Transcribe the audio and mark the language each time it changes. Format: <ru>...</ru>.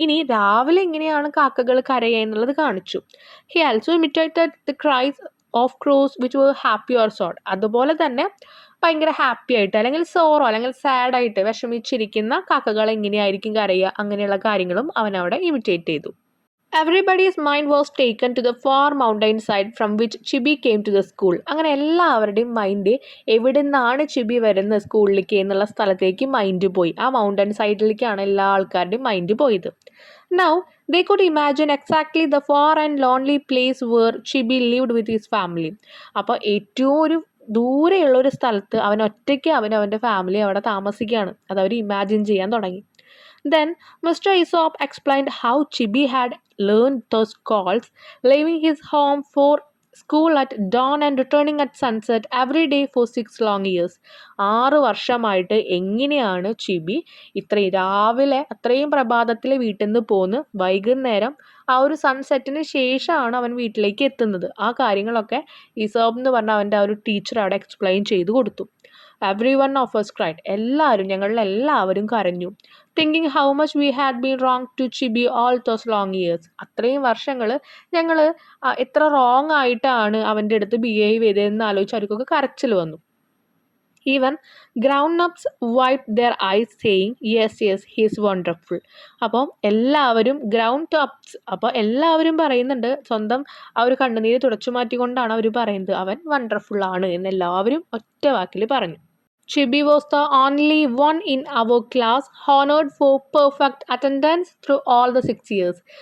<ml>ഇനി രാവിലെ എങ്ങനെയാണ് കാക്കകൾ കരയുക എന്നുള്ളത് കാണിച്ചു.</ml> <en>He also imitated the cries of crows which were happy or sad.</en> <ml>അതുപോലെ തന്നെ ഭയങ്കര ഹാപ്പി ആയിട്ട് അല്ലെങ്കിൽ സോറോ അല്ലെങ്കിൽ സാഡായിട്ട് വിഷമിച്ചിരിക്കുന്ന കാക്കകൾ എങ്ങനെയായിരിക്കും കരയുക, അങ്ങനെയുള്ള കാര്യങ്ങളും അവൻ അവിടെ ഇമിറ്റേറ്റ് ചെയ്തു.</ml> <en>Everybody's mind was taken to the far mountain side from which Chibi came to the school.</en> <ml>അങ്ങനെ എല്ലാവരുടെയും മൈൻഡ് എവിടെ നിന്നാണ് ചിബി വരുന്നത് സ്കൂളിലേക്ക് എന്നുള്ള സ്ഥലത്തേക്ക് മൈൻഡ് പോയി. ആ മൗണ്ടൻ സൈഡിലേക്കാണ് എല്ലാ ആൾക്കാരുടെയും മൈൻഡ് പോയത്.</ml> <en>Now they could imagine exactly the far and lonely place where Chibi lived with his family.</en> <ml>അപ്പോൾ ഏറ്റവും ഒരു ദൂരെയുള്ള ഒരു സ്ഥലത്ത് അവൻ ഒറ്റയ്ക്ക് അവൻ്റെ ഫാമിലി അവിടെ താമസിക്കുകയാണ്. അത് അവർ ഇമാജിൻ ചെയ്യാൻ തുടങ്ങി.</ml> <en>Then Mr. Aesop explained how Chibi had learned those calls, leaving his home for school at dawn and returning at sunset every day for 6 long years.</en> <ml>6 വർഷമായിട്ട് എങ്ങനെയാണ് ചിബി ഇത്രയും രാവിലെ അത്രയും പ്രഭാതത്തിൽ വീട്ടിൽ നിന്ന് പോന്ന് വൈകുന്നേരം ആ ഒരു സൺസെറ്റിന് ശേഷമാണ് അവൻ വീട്ടിലേക്ക് എത്തുന്നത്. ആ കാര്യങ്ങളൊക്കെ ഈസോപ്പ് എന്ന് പറഞ്ഞ അവൻ്റെ ആ ഒരു ടീച്ചർ അവിടെ എക്സ്പ്ലെയിൻ ചെയ്തു കൊടുത്തു.</ml> <en>Every one of us cried.</en> <ml>എല്ലാവരും കരഞ്ഞു.</ml> <en>Thinking how much we had been wrong to Chibi all those long years.</en> <ml>അത്രയും വർഷങ്ങൾ ഞങ്ങൾ എത്ര റോങ് ആയിട്ടാണ് അവൻ്റെ അടുത്ത് ബിഹേവ് ചെയ്തതെന്ന് ആലോചിച്ച് അവർക്കൊക്കെ കരച്ചിൽ വന്നു.</ml> <en>Even grown ups wiped their eyes saying yes yes he's wonderful.</en> <ml>അപ്പോൾ എല്ലാവരും ഗ്രൗണ്ട് അപ്സ്, അപ്പോൾ എല്ലാവരും പറയുന്നുണ്ട്, സ്വന്തം ആ ഒരു കണ്ണുനീര് തുടച്ചു മാറ്റിക്കൊണ്ടാണ് അവർ പറയുന്നത് അവൻ വണ്ടർഫുൾ ആണ് എന്ന് എല്ലാവരും ഒറ്റ വാക്കിൽ പറഞ്ഞു.</ml> <en>Chibi was the only one in our class honored for perfect attendance through all the 6 years.</en>